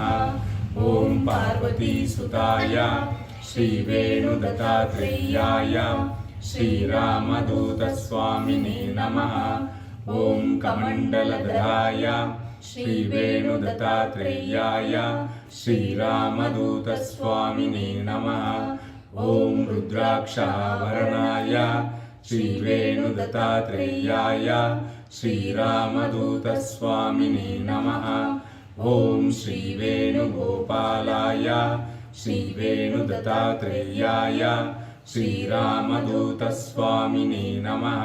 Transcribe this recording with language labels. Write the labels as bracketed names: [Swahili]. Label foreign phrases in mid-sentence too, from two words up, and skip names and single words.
[Sanskrit] ఓం పార్వతీసుతాయ శ్రీ వేణుదత్తాత్రేయాయ శ్రీరామదూతస్వామినే నమః. ఓం కమండలధరాయ శ్రీ వేణుదత్తాత్రేయాయ శ్రీరామదూతస్వామినే నమః. ॐ रुद्राक्षाभरणाय श्रीवेणुदत्तात्रेयाय श्रीरामदूतस्वामिने नमः। ॐ श्रीवेणुगोपालाय श्रीवेणुदत्तात्रेयाय श्रीरामदूतस्वामिने नमः।